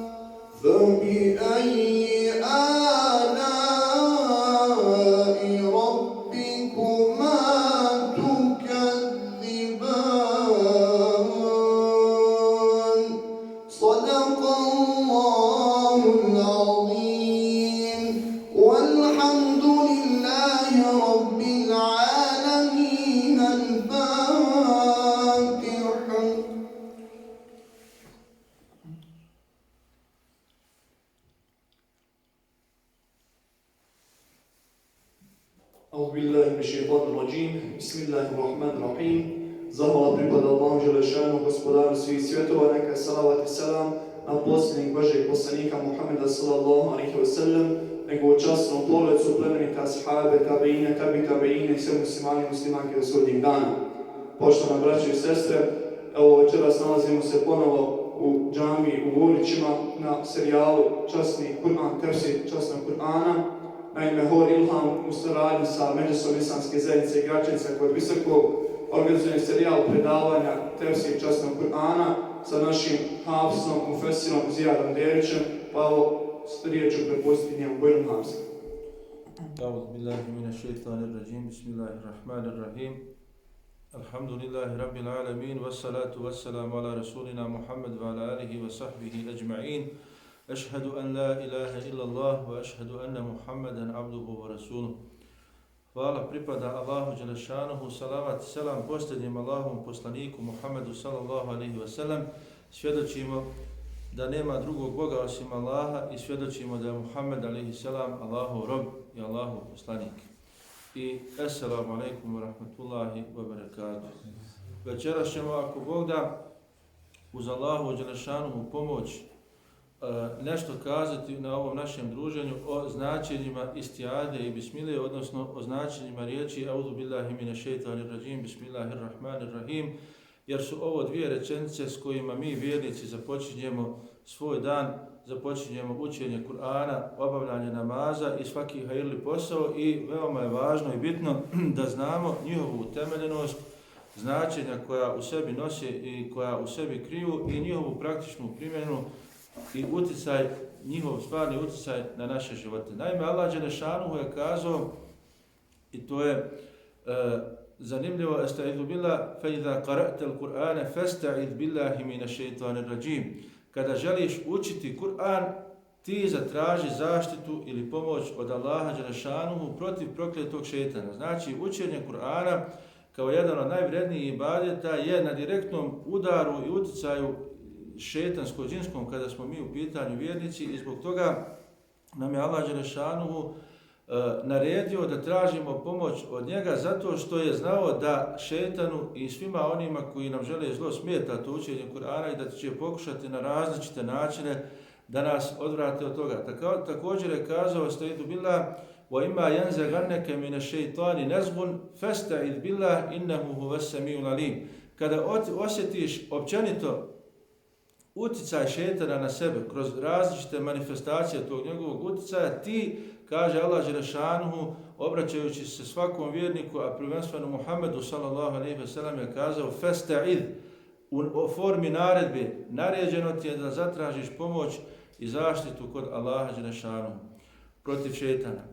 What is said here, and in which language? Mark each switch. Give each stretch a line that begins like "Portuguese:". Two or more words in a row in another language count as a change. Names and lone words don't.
Arabic: فبأي آلاء ربكما تكذبان صدق الله العظيم والحمد لله رب العالمين الفاتحة. أعوذ بالله من الشيطان الرجيم بسم الله الرحمن الرحيم.
Bosnian: Zahvala pripada Allahu Đelešanu, gospodaru svih svjetova, neka salavat i selam na posljednjeg Božeg poslanika Muhammeda
Arabic: صلى الله عليه وسلم,
Bosnian: njegovu časnu porodicu, plemenite ashabe, tabeine, tabeine i sve muslimani i muslimanke do sudnjeg dana. Poštovane braće i sestre, evo večeras nalazimo se ponovo u džamiji u Vurićima na serijalu Časni Kur'an, tefsir Časnog Kur'ana. Naime, Hor Ilham u saradnji sa Međusom islamske zajednice Gračanica kod Visokog organizuje serijal predavanja tefsir Časnog Kur'ana sa našim hafsom, mufesirom Zijadom Derićem, pa evo riječ ću prepustiti njemu Bojnom Hamza.
Arabic: أعوذ بالله من الشيطان الرجيم بسم الله الرحمن الرحيم الحمد لله رب العالمين والصلاة والسلام على رسولنا محمد وعلى آله وصحبه أجمعين أشهد أن لا إله إلا الله وأشهد أن محمدا عبده ورسوله.
Bosnian: Hvala pripada Allahu Đelešanuhu, salavat, selam posljednjem Allahovom poslaniku Muhammedu
Arabic: صلى الله عليه وسلم.
Bosnian: Svjedočimo da nema drugog Boga osim Allaha i svjedočimo da je Muhammed
Arabic: عليه السلام
Bosnian: Allahov rob i Allahov poslanik.
Arabic: I السلام عليكم ورحمة الله وبركاته.
Bosnian: Večeras ćemo, ako Bog da, uz Allahu Đelešanuhu pomoć nešto kazati na ovom našem druženju o značenjima istijade i bismile, odnosno o značenjima riječi
Arabic: أعوذ بالله من الشيطان الرجيم، بسم الله الرحمن الرحيم,
Bosnian: jer su ovo dvije rečenice s kojima mi vjernici započinjemo svoj dan, započinjemo učenje Kur'ana, obavljanje namaza i svaki hajirli posao i veoma je važno i bitno da znamo njihovu utemeljenost, značenja koja u sebi nose i koja u sebi kriju i njihovu praktičnu primjenu i utjecaj, njihov stvarni utjecaj na naše živote. Naime, Allah Đelešanuhu je kazao, i to je zanimljivo,
Arabic: أستعيذ بالله، فإذا قرأت القرآن فاستعذ بالله من الشيطان الرجيم.
Bosnian: Kada želiš učiti Kur'an, ti zatraži zaštitu ili pomoć od Allaha dželešanuhu protiv prokletog šejtana. Znači, učenje Kur'ana kao jedan od najvrednijih ibadeta je na direktnom udaru i uticaju šejtansko-džinskom kada smo mi u pitanju vjernici i zbog toga nam je Allah dželešanuhu naredio da tražimo pomoć od njega zato što je znao da šejtanu i svima onima koji nam žele zlo smeta to učenje Kur'ana i da će pokušati na različite načine da nas odvrate od toga. Također je kazao
Arabic: أستعيذ بالله وَإِمَّا يَنْزَغَنَّكَ مِنَ الشَّيْطَانِ نَزْغٌ فَاسْتَعِذْ بِاللَّهِ إِنَّهُ هُوَ السَّمِيعُ الْعَلِيمُ.
Bosnian: Kada osjetiš općenito uticaj šejtana na sebe kroz različite manifestacije tog njegovog uticaja, ti, kaže Allah dželešanuhu, obraćajući se svakom vjerniku, a prvenstveno Muhammedu
Arabic: صلى الله عليه وسلم
Bosnian: je kazao fasta'id, u formi naredbe, naređeno ti je da zatražiš pomoć i zaštitu kod Allaha dželešanuhu protiv šejtana.